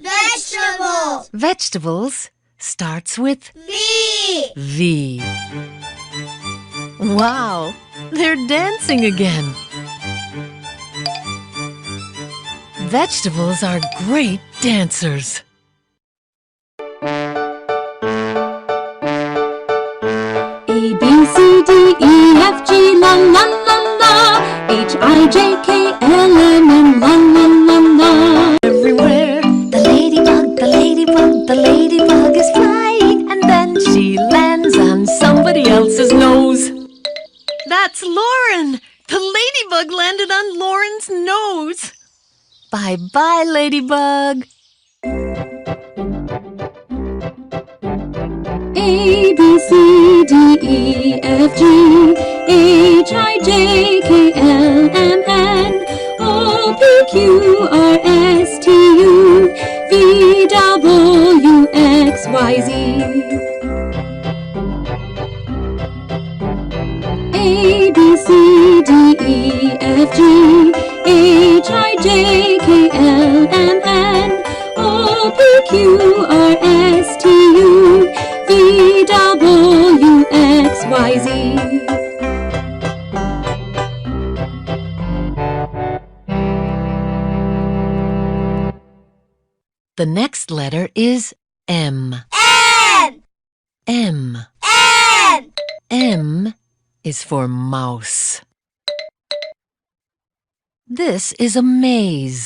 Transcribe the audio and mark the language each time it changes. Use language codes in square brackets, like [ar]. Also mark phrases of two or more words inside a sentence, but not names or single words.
[en] Vegetables. Vegetables starts with V. V. Wow, they're dancing again. Vegetables are great dancers. A, B, C, D, E, F, G, la, la, la, la. H, I, J, K, L, M, N, la, la, la, la. Everywhere, the ladybug is flying, and then she lands on somebody else's nose. That's Lauren! The ladybug landed on Lauren's nose. Bye-bye, ladybug. A, B, C, D, E, F, G, H, I, J, K, L, M, N, O, P, Q, R, S, T, U, V, W, X, Y, Z. A, B, C, D, E, F, G, H, I, J, K, L, M, N, O, P, Q, R, S, T, U, V, W, X, Y, Z. The next letter is M. M. M. M. M is for mouse. This is a maze.